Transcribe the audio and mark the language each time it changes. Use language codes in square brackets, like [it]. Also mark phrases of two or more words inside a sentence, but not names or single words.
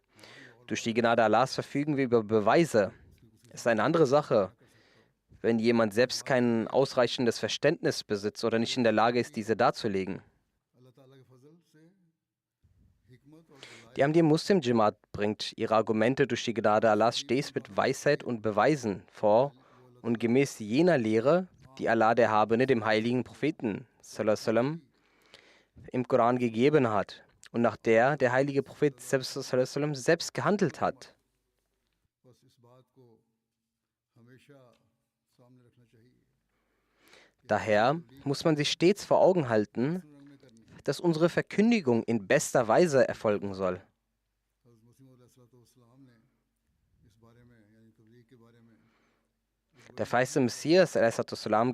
[de] Durch die Gnade Allahs verfügen wir über Beweise. Es ist eine andere Sache, wenn jemand selbst kein ausreichendes Verständnis besitzt oder nicht in der Lage ist, diese darzulegen. Die Ahmadiyya Muslim Jamaat bringt ihre Argumente durch die Gnade Allahs stets mit Weisheit und Beweisen vor und gemäß jener Lehre, die Allah der Erhabene dem heiligen Propheten [ar] صلى الله عليه وسلم [de] im Koran gegeben hat und nach der der heilige Prophet [ar] صلى الله عليه وسلم [de] selbst gehandelt hat. Daher muss man sich stets vor Augen halten, dass unsere Verkündigung in bester Weise erfolgen soll. Der verheißene Messias a.s.